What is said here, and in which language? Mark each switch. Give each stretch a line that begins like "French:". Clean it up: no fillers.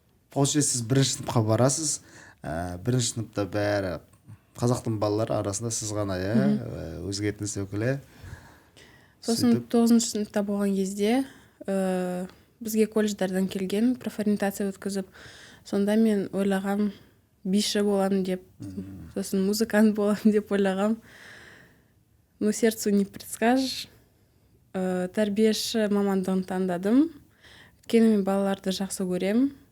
Kazakh: Получается, сіз бірінші сыныпқа барасыз, бірінші сыныпта бәрі қазақтың балалары арасында сіз ғана, өзге этнос өкілі. Сосын 9-шы сыныпта болған кезде бізге колледждардан келген, профориентация өткізіп, сонда мен ойлағам биші боламын деп, сосын музыкант боламын деп ойлағам.
Russian: Но сердцу не предскажешь.
Kazakh: Тәрбиеші мамандығын таңдадым. Өйткені мен балаларды жақсы көрем.